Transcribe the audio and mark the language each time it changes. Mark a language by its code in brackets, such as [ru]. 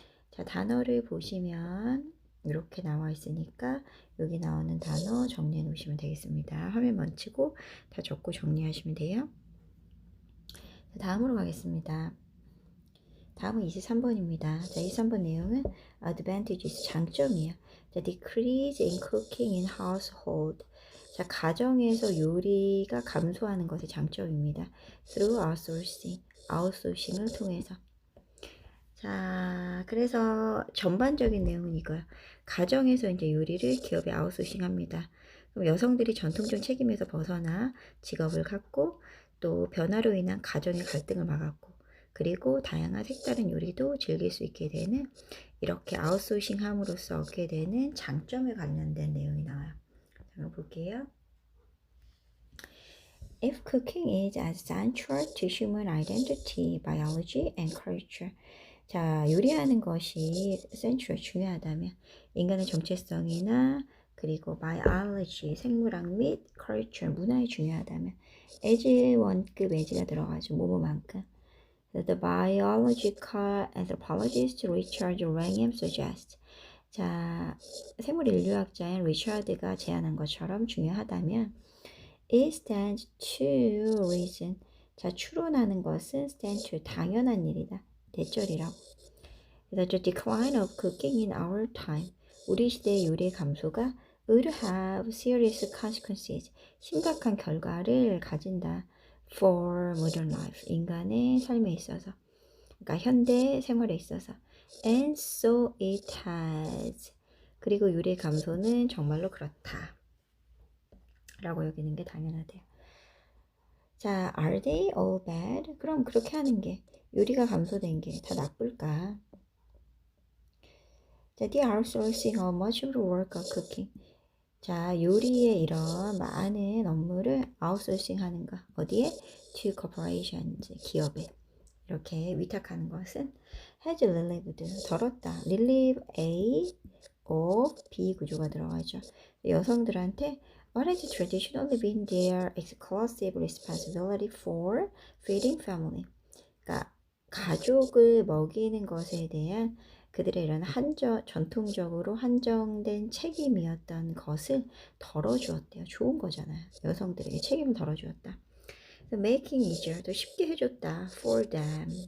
[ko] 자, 단어를 보시면 이렇게 나와 있으니까 여기 나오는 단어 정리해 놓으시면 되겠습니다. 화면 멈추고 다 적고 정리하시면 돼요. 자, 다음으로 가겠습니다. 다음은 23번입니다. 자, 23번 내용은 advantages, 장점이에요. [en] 자, decrease in cooking in household. [ko] 자, 가정에서 요리가 감소하는 것이 장점입니다. [en] through outsourcing, [ko] 아웃소싱을 통해서. 자, 그래서 전반적인 내용은 이거야. 가정에서 이제 요리를 기업에 아웃소싱 합니다. 그럼 여성들이 전통적 책임에서 벗어나 직업을 갖고 또 변화로 인한 가정의 갈등을 막았고 그리고 다양한 색다른 요리도 즐길 수 있게 되는 이렇게 아웃소싱 함으로써 얻게 되는 장점에 관련된 내용이 나와요. 자, 그럼 볼게요. [en] If cooking is as central to human identity, biology, and culture. [ko] 자, 요리하는 것이 central, 중요하다면 인간의 정체성이나 그리고 biology, 생물학 및 culture, 문화에 중요하다면 as 원급 as가 들어가죠. 뭐뭐만큼. [en] The biological anthropologist Richard Wrangham suggests. [ko] 자, 생물 인류학자인 리처드가 제안한 것처럼 중요하다면 [en] it stands to reason. [ko] 자, 추론하는 것은 stand to 당연한 일이다. 대절이라고. [en] 그래서 the decline of cooking in our time. [ko] 우리 시대의 요리의 감소가 [en] would have serious consequences. [ko] 심각한 결과를 가진다. [en] for modern life. [ko] 인간의 삶에 있어서. 그러니까 현대 생활에 있어서. [en] And so it has. [ko] 그리고 요리의 감소는 정말로 그렇다. 라고 여기는 게 당연하대요. [en] 자, are they all bad? [ko] 그럼 그렇게 하는 게 요리가 감소된 게 다 나쁠까? [en] 자, the outsourcing of much of the work of cooking. [ko] 자, 요리의 이런 많은 업무를 아웃소싱 하는 거. 어디에? [en] to corporations, [ko] 기업에. 이렇게 위탁하는 것은 [en] has relieved, [ko] 덜었다. relieve A of B 구조가 들어가죠. 여성들한테 [en] what has traditionally been their exclusive responsibility for feeding family. [ko] 그러니까 가족을 먹이는 것에 대한 그들의 이런 전통적으로 한정된 책임이었던 것을 덜어주었대요. 좋은 거잖아요. 여성들에게 책임을 덜어주었다. [en] making easier, [ko] 더 쉽게 해줬다. [en] for them.